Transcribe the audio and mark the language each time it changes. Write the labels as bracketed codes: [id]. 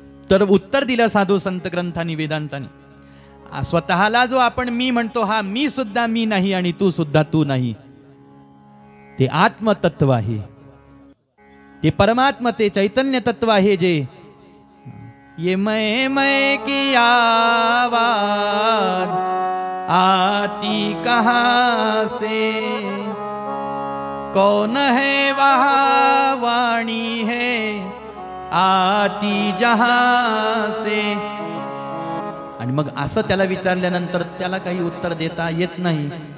[mr] तर उत्तर दिलं साधू संत ग्रंथांनी, वेदांतांनी. स्वतःला जो आपण मी म्हणतो हा मी सुद्धा मी नाही आणि तू सुद्धा तू नाही. ते आत्मतत्व आहे, ते परमात्मा, ते चैतन्य तत्व आहे. [hi] जे ये मैं की आवाज आती कहां से, कौन है वहाँ वाणी है आती जहां से. [mr] आणि मग असं त्याला विचारल्यानंतर त्याला काही उत्तर देता येत नाही.